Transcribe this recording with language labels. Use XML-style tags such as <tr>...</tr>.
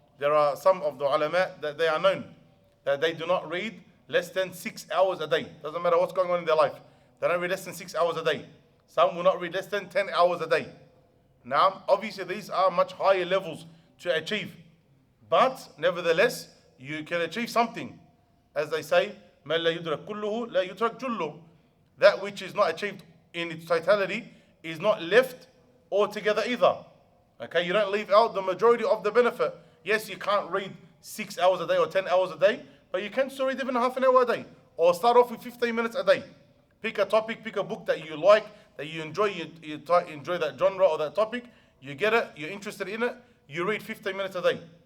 <en>There are some of the ulama that they are known that they do not read less than 6 hours a day. Doesn't matter what's going on in their life. They don't read less than 6 hours a day. Some will not read less than 10 hours a day. Now, obviously, these are much higher levels to achieve. But, nevertheless, you can achieve something.</en> <ar>As they say, مَا لَا يُدْرَكْ كُلُّهُ لَا يُتْرَكْ جُلُّهُ.</ar> <en>That which is not achieved in its totality is not left altogether either. Okay, you don't leave out the majority of the benefit. Yes, you can't read 6 hours a day or 10 hours a day, but you can still read even half an hour a day. Or start off with 15 minutes a day. Pick a topic, pick a book that you like, that you enjoy, you enjoy that genre or that topic, you get it, you're interested in it, you read 15 minutes a day.</en>